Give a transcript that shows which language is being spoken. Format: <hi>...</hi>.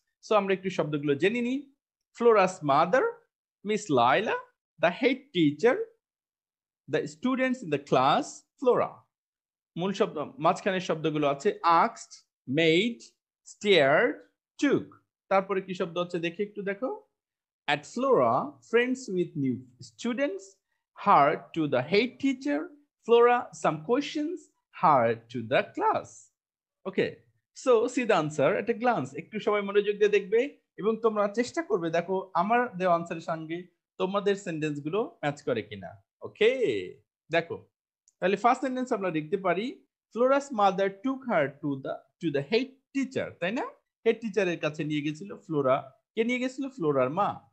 <en>so</en> <bn>আমরা একটু শব্দগুলো জেনে নিই।</bn> <en>Flora's mother, Miss Laila, the head teacher, the students in the class, Flora.</en> <bn>মূল শব্দ মাঝখানের শব্দগুলো আছে</bn> <en>asked, made, stared, took।</en> <bn>তারপরে কি শব্দ আছে দেখি একটু দেখো।</bn> <en>At Flora, friends with new students, her to the head teacher, Flora some questions, her to the class. Okay, so see the answer at a glance.</en> <bn>একটু সবাই মনোযোগ দিয়ে দেখবে এবং তোমরা চেষ্টা করবে দেখো আমার দেওয়া আনসারের সঙ্গে তোমাদের সেন্টেন্স গুলো ম্যাচ করে কিনা।</bn> <en>okay,</en> <bn>দেখো তাহলে</bn> <en>first sentence</en> <bn>আমরা লিখতে পারি</bn> <en>Flora's mother took her to the head teacher,</en> <bn>তাই না? হেড টিচারের কাছে নিয়ে গেছিল ফ্লোরা। কে নিয়ে গেছিল? ফ্লোরার মা।</bn>